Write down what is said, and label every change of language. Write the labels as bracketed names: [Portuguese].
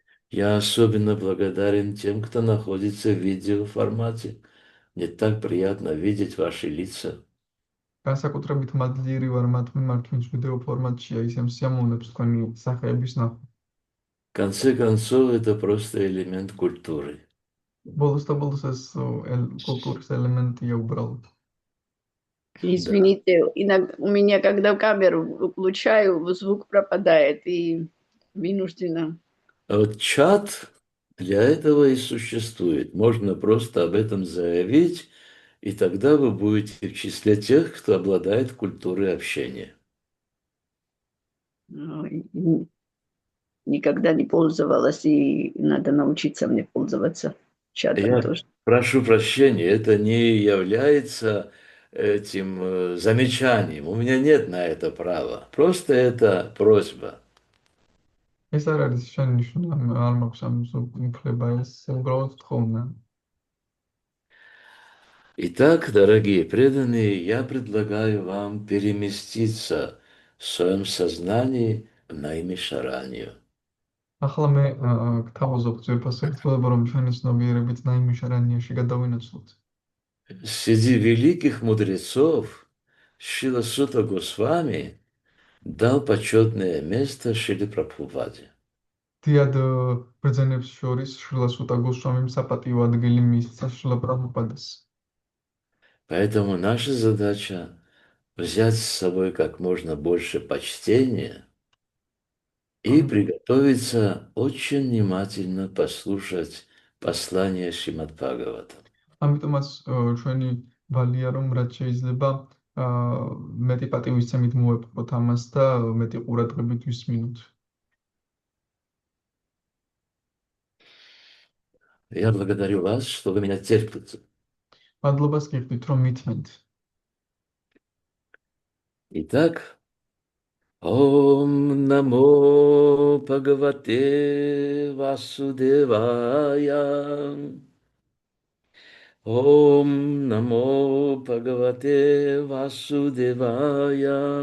[Russian] Я особенно благодарен тем, кто находится в видеоформате. Мне так приятно видеть ваши лица. [Georgian] განსაკუთრებით მადლიერი ვარ მათ მიმართ, ვინც ვიდეო ფორმატშია, ისე მსიამოვნებს თქვენი სახეების ნახვა. [Russian] В конце концов, это просто элемент культуры. [Georgian] ბოლოს და ბოლოს ეს კულტურის ელემენტია უბრალოდ. [Russian] Да. Извините, у меня, когда камеру включаю, звук пропадает и вынуждена. А вот чат для этого и существует. Можно просто об этом заявить, и тогда вы будете в числе тех, кто обладает культурой общения. Никогда не пользовалась, и надо научиться мне пользоваться чатом Я тоже. прошу прощения, это не является этим замечанием. У меня нет на это права. Просто это просьба. [Georgian] ეს არ არის შენიშვნა, არ მაქვს ამ უფლება, ეს უბრალოდ თხოვნა. [Russian] Итак, дорогие преданные, я предлагаю вам переместиться в своем сознании в Наймишаранию. [Georgian] ახლა მე გთავაზობ ძვირფას ერთგულება, რომ ჩვენი ცნობიერებით ნაიმიშარანიაში გადავინაცვლოთ. [Russian] Среди великих мудрецов Шрила Сута Госвами дал почетное место Шриле Прабхупаде. [Georgian] დიად ბრძენებს შორის შრლა სუტა გოსვამიმ საპატიო ადგილი მისცა შრლა პრაბჰუპადას. [Russian] Поэтому наша задача взять с собой как можно больше почтения и приготовиться очень внимательно послушать послание Шримад Бхагавата. [Georgian] ამიტომაც ჩვენი ვალია, რომ რაც შეიძლება მეტი პატივისცემით მოეპყროთ ამას და მეტი ყურადღებით ვისმინოთ. [Russian] Я благодарю вас, что вы меня терпите. [Georgian] მადლობას გიხდით, რომ მithმენთ. [Sanskrit] Итак, Ом намо Бхагавате Васудевая. Ом намо Бхагавате Васудевая.